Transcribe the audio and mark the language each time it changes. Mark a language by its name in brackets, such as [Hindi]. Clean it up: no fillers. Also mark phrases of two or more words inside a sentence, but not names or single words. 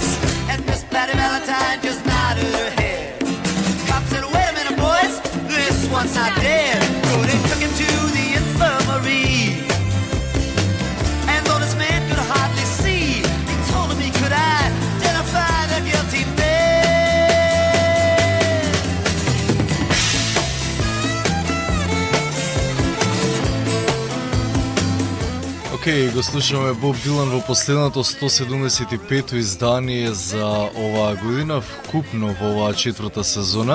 [English] And Miss Patty Valentine just nodded her head. Cop said, wait a minute, boys, this one's not dead. So they took him to the infirmary. And though this man could hardly see, he told him he could identify the guilty man. [Macedonian] Океј, го слушаме Боб Дилан во последното 175-то издание за оваа година, вкупно во оваа четврта сезона.